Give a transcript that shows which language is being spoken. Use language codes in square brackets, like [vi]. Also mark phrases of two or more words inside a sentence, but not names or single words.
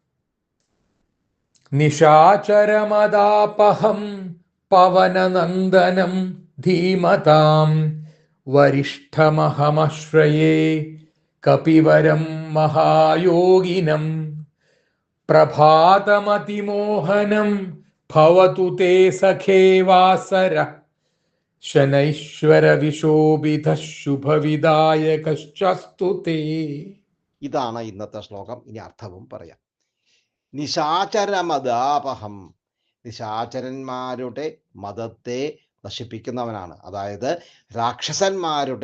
[sa] निशाचरमदापहं पवननन्दनं धीमतां वरिष्ठमहमश्रये कपिवरं महायोगिनं प्रभातमतिमोहनं भवतु ते सखे वासरः ശനൈശ്വരവിശോഭിതഃ ശുഭവിദായകശ്ചസ്തു തേ. [ml] ഇതാണ് ഇന്നത്തെ ശ്ലോകം. ഇനി അർത്ഥവും പറയാം. നിശാചരമദാപഹം, നിശാചരന്മാരുടെ മതത്തെ നശിപ്പിക്കുന്നവനാണ്, അതായത് രാക്ഷസന്മാരുടെ